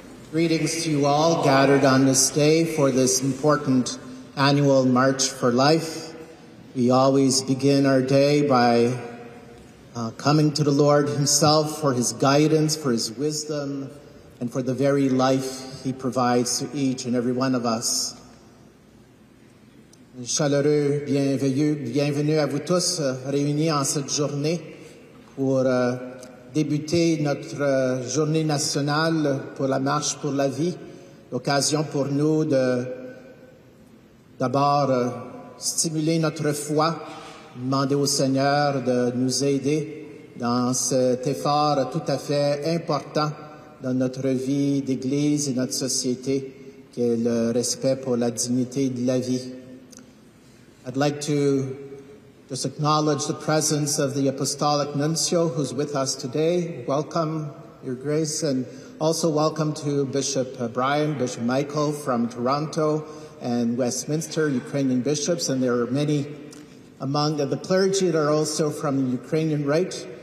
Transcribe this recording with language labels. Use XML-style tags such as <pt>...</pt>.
<en>Greetings to you all gathered on this day for this important annual March for Life. We always begin our day by coming to the Lord himself for his guidance, for his wisdom, and for the very life he provides to each and every one of us.</en> <fr>Chaleureux, bienveilleux, bienvenue à vous tous réunis en cette journée pour débuter notre journée nationale pour la marche pour la vie. L'occasion pour nous de d'abord stimuler notre foi, demander au Seigneur de nous aider dans cet effort tout à fait important dans notre vie d'Église et notre société, qui est le respect pour la dignité de la vie.</fr> <en>I'd like to just acknowledge the presence of the Apostolic Nuncio, who's with us today. Welcome, Your Grace, and also welcome to Bishop Brian, Bishop Michael from Toronto and Westminster, Ukrainian bishops, and there are many among the clergy that are also from the Ukrainian Rite.</en>